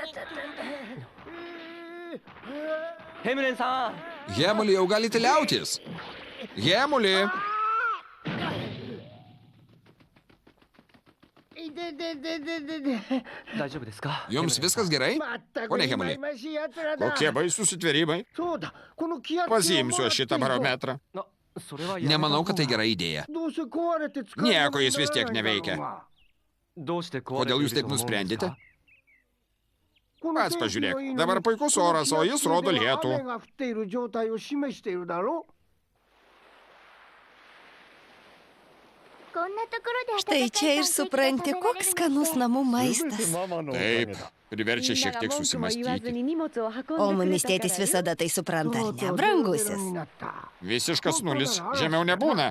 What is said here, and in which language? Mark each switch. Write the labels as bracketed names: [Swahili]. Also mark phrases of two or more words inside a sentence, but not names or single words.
[Lithuanian] Hemuli, jau galite liautis. Hemuli, [Japanese] いてててててて。大丈夫ですか？ [Lithuanian] jums viskas gerai? [Japanese] まったく [Lithuanian] Pone [Japanese] 忌 [Lithuanian] Hemuli. [Japanese] 々しい奴らだ。 [Lithuanian] Kokie baisūs įtverimai. [Japanese] そうだ、この気圧計を [Lithuanian] Pasiimsiu aš šitą [Japanese] もらっていこう。 [Lithuanian] barometrą. [Japanese] な、それはやめた方が [Lithuanian] Nemanau, kad tai gera idėja. [Japanese] どうせ壊れて使えない [Lithuanian] Nieko jis vis tiek neveikia. [Japanese] どうして壊れて [Lithuanian] Kodėl [Japanese] い [Lithuanian] jūs [Japanese] る [Lithuanian] taip [Japanese] と思うんですか？ [Lithuanian] nusprendėte? Pats pažiūrėk, dabar puikus oras, o jis rodo lietų. [Japanese] 雨が降っている状態を示しているだろう。 [Lithuanian] Štai čia ir supranti, koks skanus namų maistas. Taip, priverčia šiek tiek susimastyti. O mumis tėtis visada tai supranta, ar ne, brangusis? Visiškas nulis, žemiau nebūna.